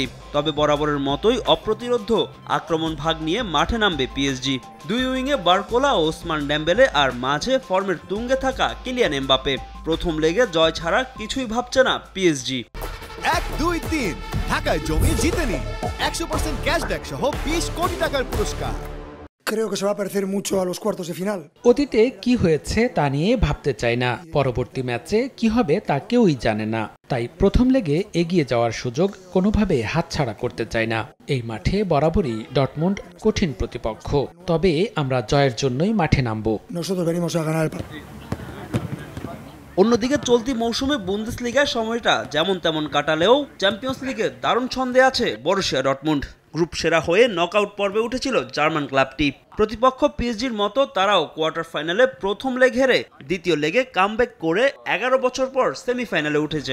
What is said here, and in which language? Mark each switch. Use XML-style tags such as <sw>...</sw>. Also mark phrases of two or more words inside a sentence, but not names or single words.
<bn>তবে বরাবরের মতোই অপ্রতিরোধ্য আক্রমণ ভাগ নিয়ে মাঠে নামবে পিএসজি। দুই উইংয়ে বারকোলা ও ওসমান ডেম্বেলে, আর মাঝে ফর্মের তুঙ্গে থাকা কিলিয়ান এমবাপে। প্রথম লেগে জয় ছাড়া কিছুই ভাবছে না পিএসজি। 1-2-3 ঢাকায় জমি জিতে নিন 100% ক্যাশব্যাক সহ 20 কোটি টাকার পুরস্কার।</bn> <es>Creo que se va a parecer mucho a los cuartos de final.</es> <bn>অতীতে কি হয়েছে তা নিয়ে ভাবতে চাই না, পরবর্তী ম্যাচে কি হবে তা কেউই জানে না। তাই প্রথম লেগে এগিয়ে যাওয়ার সুযোগ কোনোভাবে হাতছাড়া করতে চাই না। এই মাঠে বরাবরই ডর্টমুন্ড কঠিন প্রতিপক্ষ, তবে আমরা জয়ের জন্যই মাঠে নামব।</bn> <es>Nosotros venimos a ganar el partido.</es> <bn>অন্যদিকে চলতি মৌসুমে বুন্দেসলিগায় সময়টা যেমন তেমন কাটালেও চ্যাম্পিয়ন্স লিগে দারুণ ছন্দে আছে বরুশিয়া ডর্টমুন্ড। গ্রুপ সেরা হয়ে নকআউট পর্বে উঠেছিল জার্মান ক্লাবটি। প্রতিপক্ষ পিএসজির মতো তারাও কোয়ার্টার ফাইনালে প্রথম লেগ হেরে দ্বিতীয় লেগে কামব্যাক করে 11 বছর পর সেমিফাইনালে উঠেছে।</bn>